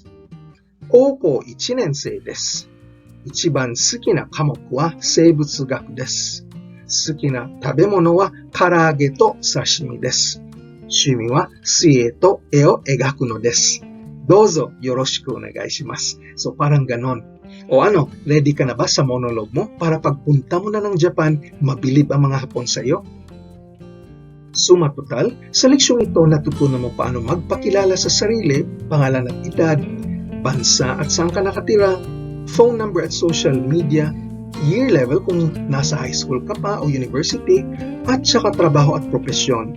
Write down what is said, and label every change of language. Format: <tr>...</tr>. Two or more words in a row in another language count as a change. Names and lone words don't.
<ja>高校1年生です。一番好きな科目は生物学です。好きな食べ物は唐揚げと刺身です。趣味は水泳と絵を描くのです。どうぞよろしくお願いします。</ja> <tl>So parang ganon. O ano, ready ka na ba sa monologue mo para pagpunta mo na ng Japan, mabilib ang mga Hapon sa iyo? Suma total, sa leksyong ito natutunan mo paano magpakilala sa sarili, pangalan at edad, bansa at saan ka nakatira,</tl> <en>phone number</en> <tl>at</tl> <en>social media, year level</en> <tl>kung nasa</tl> <en>high school</en> <tl>ka pa o university, at saka trabaho at propesyon.</tl>